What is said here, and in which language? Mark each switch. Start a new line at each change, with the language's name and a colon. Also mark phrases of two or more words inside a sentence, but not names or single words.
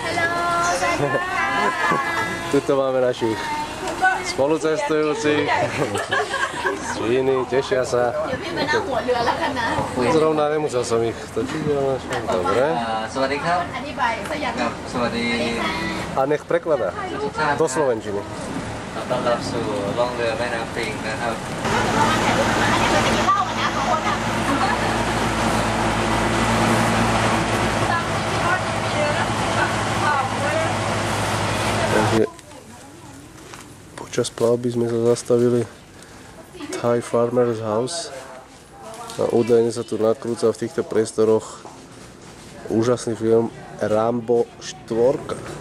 Slovak: Tuto máme našich spolucestujúcich z Číny, tešia sa. Zrovna nemusel som ich točiť, ale dobre. A nech prekladá do slovenčiny.
Thai: ต้อนรับสู่ล่องเรือแม่น้ำปิงนะครับ
Slovak: Takže počas plavby sme sa zastavili Thai Farmer's House a údajne sa tu nakrúca v týchto priestoroch úžasný film Rambo 4.